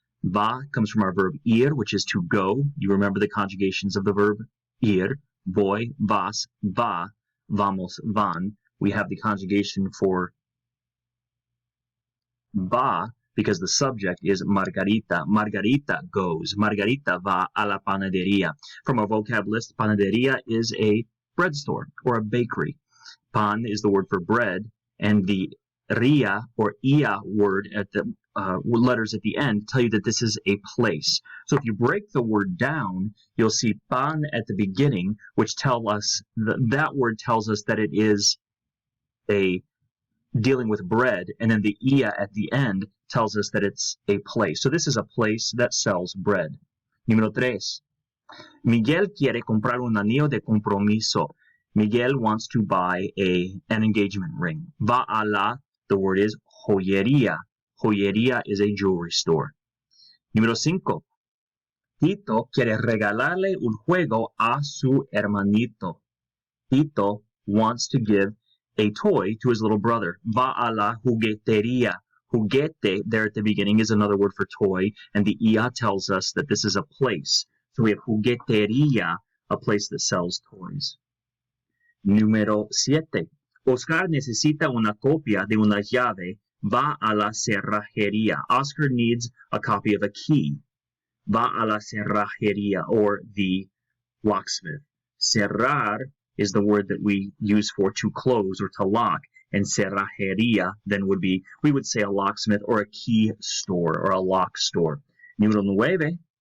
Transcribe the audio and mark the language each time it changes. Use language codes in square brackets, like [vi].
[en] Va comes from our verb ir, which is to go. You remember the conjugations of the verb ir. [es] Voy, vas, va, vamos, van. [en] We have the conjugation for va because the subject is Margarita. Margarita goes. [es] Margarita va a la panadería. [en] From our vocab list, panadería is a bread store or a bakery. Pan is the word for bread, and the ria or ia word at the letters at the end tell you that this is a place. So if you break the word down, you'll see pan at the beginning, which tell us that word tells us that it is a dealing with bread, and then the ia at the end tells us that it's a place. So this is a place that sells bread. [es] Número 3. Miguel quiere comprar un anillo de compromiso. [en] Miguel wants to buy an engagement ring. [es] Va a la, [en] the word is joyería. Joyería is a jewelry store. [es] Número 5. Tito quiere regalarle un juego a su hermanito. [en] Tito wants to give a toy to his little brother. [es] Va a la juguetería. [en] Juguete, there at the beginning, is another word for toy, and the ia tells us that this is a place. So we have juguetería, a place that sells toys. [es] Número 7. Oscar necesita una copia de una llave. Va a la cerrajería. [en] Oscar needs a copy of a key. [es] Va a la cerrajería, [en] or the locksmith. Cerrar is the word that we use for to close or to lock, and cerrajería then would be, we would say, a locksmith or a key store or a lock store. [es] Número 9.